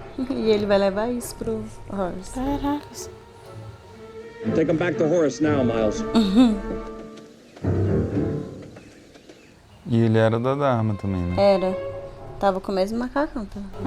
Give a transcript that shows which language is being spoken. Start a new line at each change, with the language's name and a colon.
Portuguese: E ele vai levar isso pro Horace. Caracas.
English: Take him back to Horace now, Miles.
Portuguese: E ele era da Dharma também, né? Era. Tava com o mesmo macacão, tá?